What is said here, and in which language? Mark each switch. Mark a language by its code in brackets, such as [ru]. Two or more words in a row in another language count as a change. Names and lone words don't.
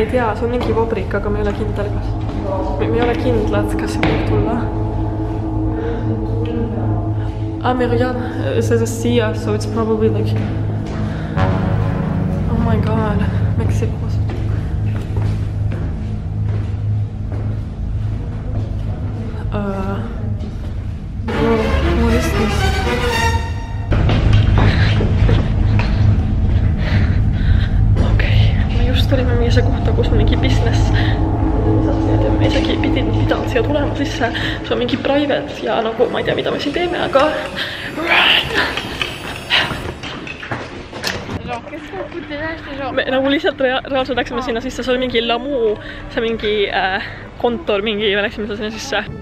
[et] tea, see on mingi vabrik, aga me ei ole kindel, me ei ole kindlad, kas see võib tulla. [fr] Ah, mais regarde, [en] it says Sia, so it's probably like... Oh my god, Mexicos. Bro, what is this? [et] Okei, me just tulime mingi kohta, kus on mingi business. Me isegi pidanud siia tulema sisse, see on mingi private ja nagu ma ei tea, mida me siin teeme, aga... Me nagu lihtsalt reaalselt läksime sinna sisse, see oli mingi lamu, see mingi kontor mingi, me läksime sinna sisse.